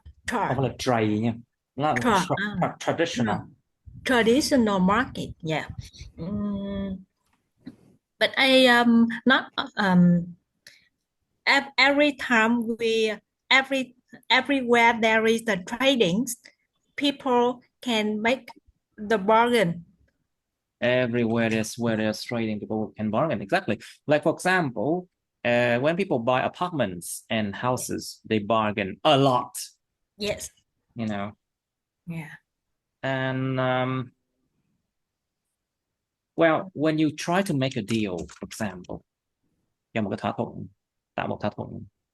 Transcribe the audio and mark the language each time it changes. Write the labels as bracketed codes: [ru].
[vi] Không phải là trade nha. Nó là traditional. [en] traditional market. Yeah. But I not every time everywhere there is the trading, people can make the bargain. Everywhere where there's trading, people can bargain. Exactly. Like for example, when people buy apartments and houses, they bargain a lot. Yes. You know. Yeah. And well, when you try to make a deal, for example, [vi] tạo một thỏa thuận.